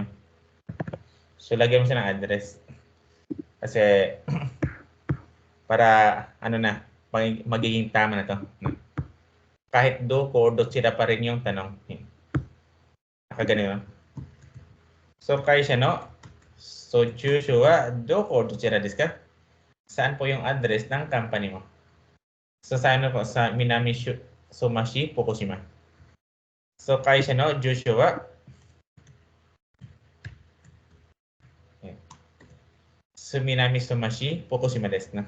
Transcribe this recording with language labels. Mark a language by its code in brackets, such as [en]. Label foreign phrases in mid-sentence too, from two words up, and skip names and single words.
[tl] So, lagyan mo siya ng address. Kasi, para, ano na, magiging tama na to. No? Kahit doko or dochira pa rin yung tanong. Nakaganito. So, kaya siya, no? [ja] So, 住所 は どこ or どちら です か? [tl] Saan po yung address ng company mo? So, sa ano po? Sa Minami Sumashi, Fukushima. So, kaya siya, no? [ja] Jushu wa Minami Sumashi, Fukushima desu, [tl] no?